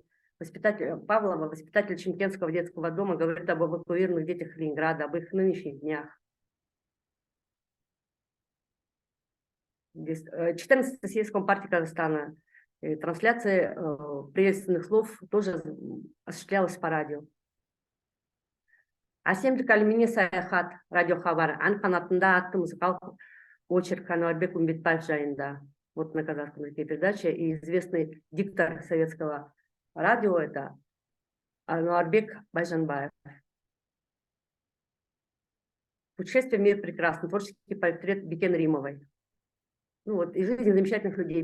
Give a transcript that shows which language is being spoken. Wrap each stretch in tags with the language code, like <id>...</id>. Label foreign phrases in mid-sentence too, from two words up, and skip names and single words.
<ru>Воспитатель Павлова, воспитатель Чемкенского детского дома, говорит об эвакуированных детях Ленинграда, об их нынешних днях. 14-й съезд Компартии Казахстана. Трансляция приветственных слов тоже осуществлялась по радио.</ru> <kk>Асемдік әлеміне саяхат радиохабар ән қанатында атты музыкалық очерк Ануарбек Умбетбаев жайында.</kk> <ru>Вот на казахском языке передача. И известный диктор советского радио это Ануарбек Байжанбаев. Путешествие в мир прекрасный. Творческий портрет Бекен Римовой. Ну вот, и жизнь замечательных людей.</ru>